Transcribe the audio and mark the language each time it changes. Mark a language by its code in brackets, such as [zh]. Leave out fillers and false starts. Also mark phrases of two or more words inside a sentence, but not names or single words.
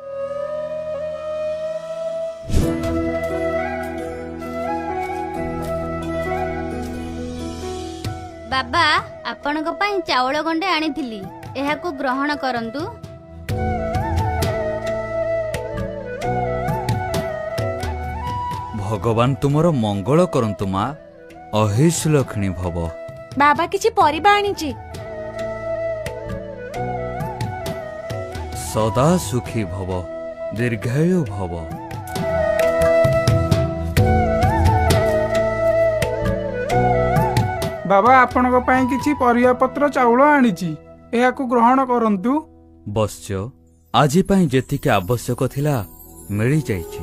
[or] ବାବା ଆପଣଙ୍କ ପାଇଁ ଚାଉଳ ଗଣ୍ଡେ ଆଣିଥିଲି, ଏହାକୁ ଗ୍ରହଣ କରନ୍ତୁ। ଭଗବାନ ତୁମର ମଙ୍ଗଳ କରନ୍ତୁ ମା। [sa] अहिष लक्ष्मी भव। [or] ବାବା କିଛି ପରିବା ଆଣିଛି। [sa] सदा सुखी भव, दीर्घायु भव। [or] ବାବା ଆପଣଙ୍କ ପାଇଁ କିଛି ପରିବା ପତ୍ର ଚାଉଳ ଆଣିଛି, ଏହାକୁ ଗ୍ରହଣ କରନ୍ତୁ। ବସ୍ ଆଜି ପାଇଁ ଯେତିକି ଆବଶ୍ୟକ ଥିଲା ମିଳି ଯାଇଛି।